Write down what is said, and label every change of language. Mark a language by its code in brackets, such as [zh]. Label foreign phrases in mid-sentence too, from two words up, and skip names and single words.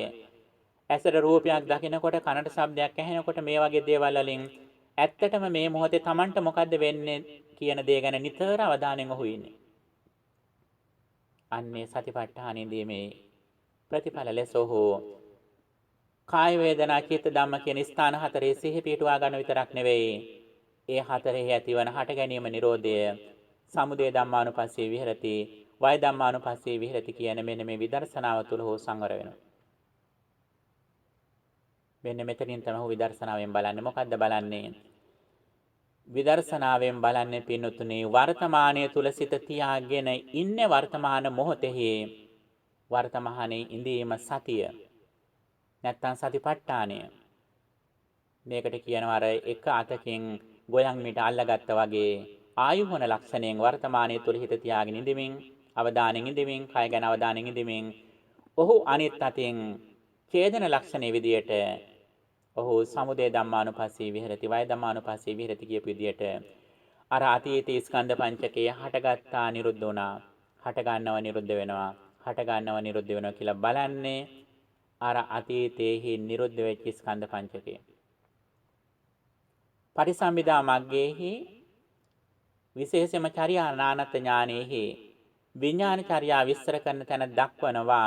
[si] ඇසට රූපයක් දකිනකොට කනට ශබ්දයක් ඇහෙනකොට මේ වගේ දේවල් වලින් ඇත්තටම මේ මොහොතේ තමන්ට මොකද්ද වෙන්නේ කියන දේ ගැන නිතර අවධානයෙන් ඔහු ඉන්නේ. අන්නේ සතිපට්ඨානෙදී මේ ප්‍රතිඵල ලෙස ඔහු කාය වේදනා චිත්ත ධම්ම කියන ස්ථාන හතරේ සිහි පිටුවා ගන්න විතරක් නෙවෙයි. ඒ හතරෙහි ඇතිවන හට ගැනීම නිරෝධය [pi] සමුදය ධම්මානුපස්සී විහෙරති වය ධම්මානුපස්සී විහෙරති [si] කියන මෙන්න මේ විදර්ශනාව තුළ හෝ සංවර වෙනවා. මෙන්න මෙතනින් තමයි ඔහු විදර්ශනාවෙන් බලන්නේ. මොකද්ද බලන්නේ? විදර්ශනාවෙන් බලන්නේ පින්නතුනේ වර්තමානයේ තුල සිත තියාගෙන ඉන්නේ වර්තමාන මොහොතෙහි වර්තමානයේ ඉඳීම සතිය. නැත්තම් සතිපට්ඨානය. මේකට කියනවා අර එක අතකින් ගොයන් මිට අල්ලගත්තා වගේ ආයුහන ලක්ෂණයෙන් වර්තමානයේ තුල හිත තියාගෙන ඉඳමින් අවධානයෙන් ඉඳමින් කය ගැන අවධානයෙන් ඉඳමින් ඔහු අනිත් අතින් ඡේදන ලක්ෂණයේ විදියට ඔහු [pi] සමුදය ධම්මානුපස්සී විහෙරති වය ධම්මානුපස්සී විහෙරති [si] කියපු විදියට අර අතීතී ස්කන්ධ පංචකයේ හටගත්තා නිරුද්ධ වුණා. හට ගන්නව නිරුද්ධ වෙනවා. හට ගන්නව නිරුද්ධ වෙනවා කියලා බලන්නේ අර අතීතයේහි නිරුද්ධ වෙච්ච ස්කන්ධ පංචකය. පරිසම්බිදා මග්ගයේහි විශේෂම චර්යා නානත් ඥානෙහි විඥාන චර්යා විස්තර කරන තැන දක්වනවා.